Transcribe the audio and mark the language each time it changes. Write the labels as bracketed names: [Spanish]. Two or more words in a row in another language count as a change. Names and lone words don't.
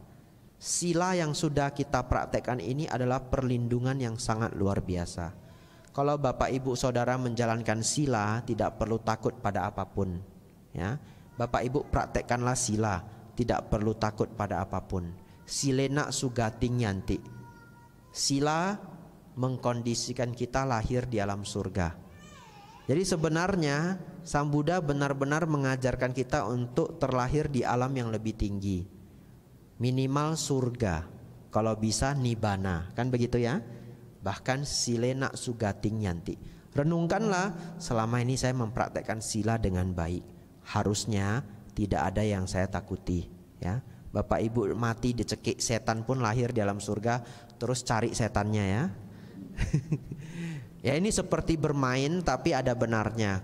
[Indonesian] Sila yang sudah kita praktekkan ini adalah perlindungan yang sangat luar biasa. Kalau Bapak Ibu Saudara menjalankan sila, tidak perlu takut pada apapun. Ya, Bapak Ibu praktekkanlah sila, tidak perlu takut pada apapun. [Pali] Silena sugating yanti. [Indonesian] Sila mengkondisikan kita lahir di alam surga. Jadi sebenarnya Sang Buddha benar-benar mengajarkan kita untuk terlahir di alam yang lebih tinggi. Minimal surga, kalau bisa nibbana, kan begitu ya? [Pali] Bahkan silena sugating yanti. [Indonesian] Renungkanlah, selama ini saya mempraktekkan sila dengan baik. Harusnya tidak ada yang saya takuti, ya. Bapak Ibu mati dicekik setan pun lahir di alam surga, terus cari setannya ya. Ya, ini seperti bermain tapi ada benarnya.